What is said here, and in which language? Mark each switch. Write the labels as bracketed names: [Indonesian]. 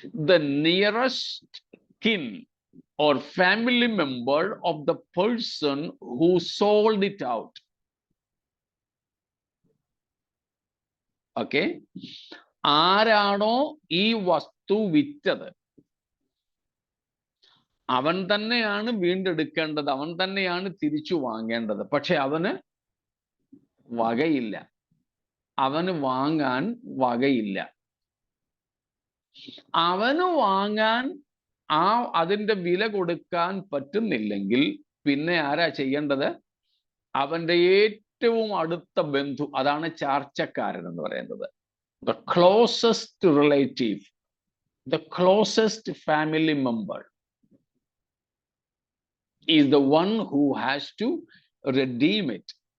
[English] The nearest kin or family member of the person who sold it out. [Malayalam] Okay, ആരാണോ ഈ വസ്തു വിറ്റത് അവൻ തന്നെയാണ് വീണ്ടെടുക്കേണ്ടത്, അവൻ തന്നെയാണ് തിരിച്ചു വാങ്ങേണ്ടത്. പക്ഷെ അവന് വകയില്ല, അവന് വാങ്ങാൻ വകയില്ല. അവന് വാങ്ങാൻ അതിന്റെ വില കൊടുക്കാൻ പറ്റുന്നില്ലെങ്കിൽ പിന്നെ ആരാ ചെയ്യേണ്ടത്? അവന്റെ ഏറ്റവും അടുത്ത ബന്ധു, അതാണ് ചാർച്ചക്കാരൻ എന്ന് പറയുന്നത്. [English] The closest relative, the closest family member is the one who has to redeem it.